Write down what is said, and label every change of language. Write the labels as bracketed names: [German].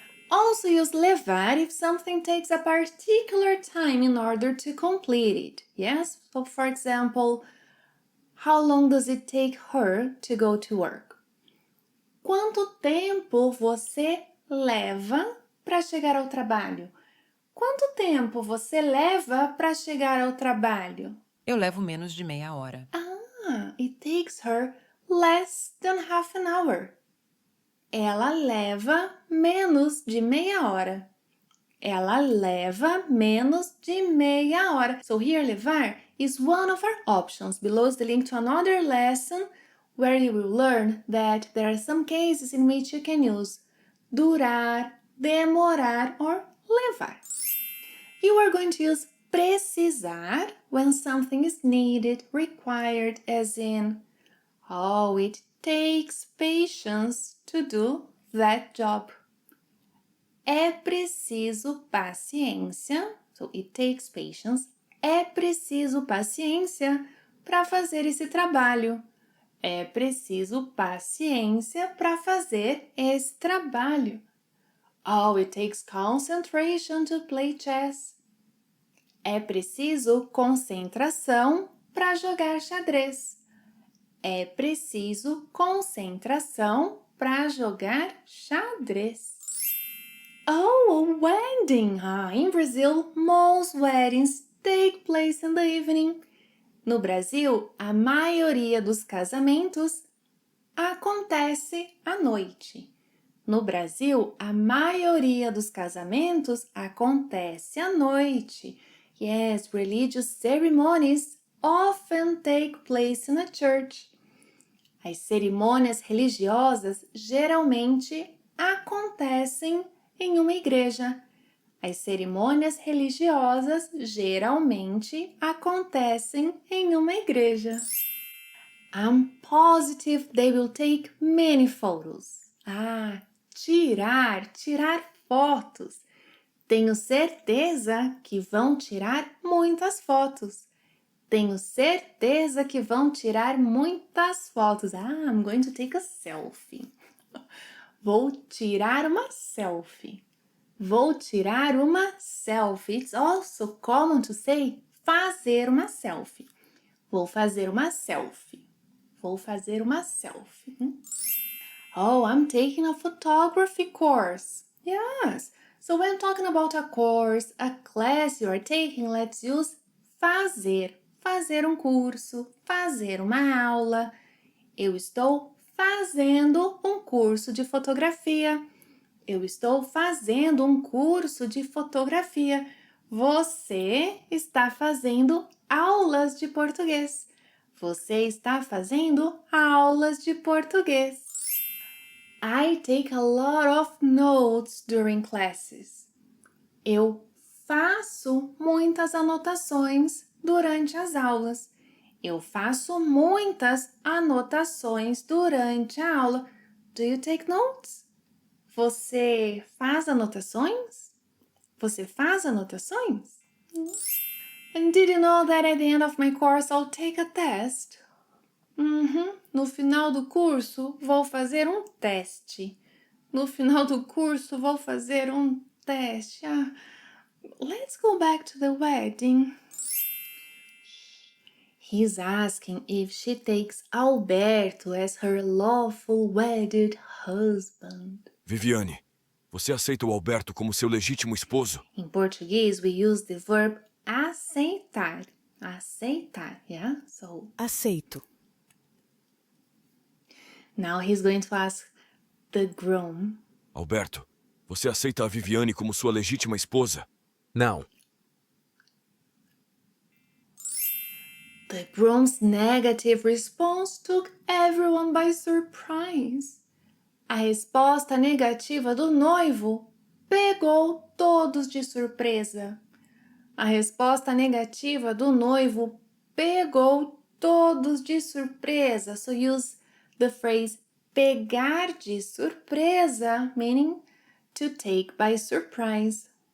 [English] Also use levar if something takes a particular time in order to complete it. Yes? So, for example, how long does it take her to go to work? [Portuguese] Quanto tempo você leva para chegar ao trabalho? Quanto tempo você leva para chegar ao trabalho? Eu levo menos de meia hora. [English] It takes her less than half an hour. [Portuguese] Ela leva menos de meia hora. Ela leva menos de meia hora. [English] So here, levar is one of our options. Below is the link to another lesson where you will learn that there are some cases in which you can use durar, demorar, or levar. You are going to use precisar when something is needed, required, as in, oh, it takes patience to do that job. [Portuguese] É preciso paciência, [English] so it takes patience. [Portuguese] É preciso paciência para fazer esse trabalho. É preciso paciência para fazer esse trabalho. [English] Oh, it takes concentration to play chess. [Portuguese] É preciso concentração para jogar xadrez. É preciso concentração para jogar xadrez. [English] Oh, a wedding! In Brazil, most weddings take place in the evening. [Portuguese] No Brasil, a maioria dos casamentos acontece à noite. No Brasil, a maioria dos casamentos acontece à noite. [English] Yes, religious ceremonies often take place in a church. [Portuguese] As cerimônias religiosas geralmente acontecem em uma igreja. As cerimônias religiosas geralmente acontecem em uma igreja. [English] I'm positive they will take many photos. [Portuguese] Tirar fotos. Tenho certeza que vão tirar muitas fotos. Tenho certeza que vão tirar muitas fotos. [English] I'm going to take a selfie. [Portuguese] Vou tirar uma selfie. Vou tirar uma selfie. [English] It's also common to say [Portuguese] fazer uma selfie. Vou fazer uma selfie. Vou fazer uma selfie. [English] Oh, I'm taking a photography course. Yes. So when talking about a course, a class you are taking, let's use fazer. [Portuguese] Fazer um curso, fazer uma aula. Eu estou fazendo um curso de fotografia. Eu estou fazendo um curso de fotografia. Você está fazendo aulas de português. Você está fazendo aulas de português. [English] I take a lot of notes during classes. [Portuguese] Eu faço muitas anotações durante as aulas. Eu faço muitas anotações durante a aula. [English] Do you take notes? [Portuguese] Você faz anotações? Você faz anotações? [English] And did you know that at the end of my course I'll take a test? [Portuguese] No final do curso vou fazer um teste. No final do curso vou fazer um teste. [English] Let's go back to the wedding. He's asking if she takes Alberto as her lawful wedded husband. [Portuguese] Viviane, você aceita o Alberto como seu legítimo esposo? [English] In Portuguese, we use the verb aceitar. Aceitar, yeah? So [Portuguese] Aceito. [English] now he's going to ask the groom. [Portuguese] Alberto, você aceita a Viviane como sua legítima esposa? Não. [English] The groom's negative response took everyone by surprise. [Portuguese] A resposta negativa do noivo pegou todos de surpresa. A resposta negativa do noivo pegou todos de surpresa. [English] So use the phrase [Portuguese] pegar de surpresa, [English] meaning to take by surprise.